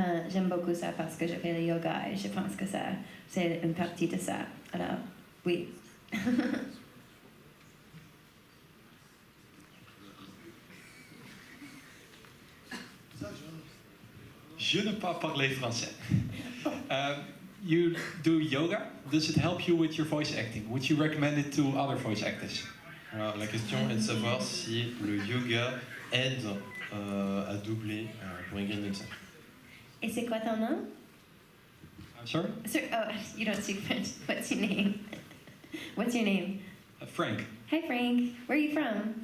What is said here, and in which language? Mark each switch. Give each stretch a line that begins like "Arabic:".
French: J'aime beaucoup ça parce que je fais le yoga et je pense que ça, c'est une partie de ça. Alors, oui. Je ne pas parler français.
English: You do yoga. Does it help you with your voice acting? Would you recommend it to other voice actors?
French: Alors, la question est de savoir si le yoga aide à doubler pour Ingrid Nilson. Et c'est quoi ton nom?
English: I'm sorry? Oh, you don't speak French. What's your name? What's your name? Frank, Hi, Frank. Where are you from?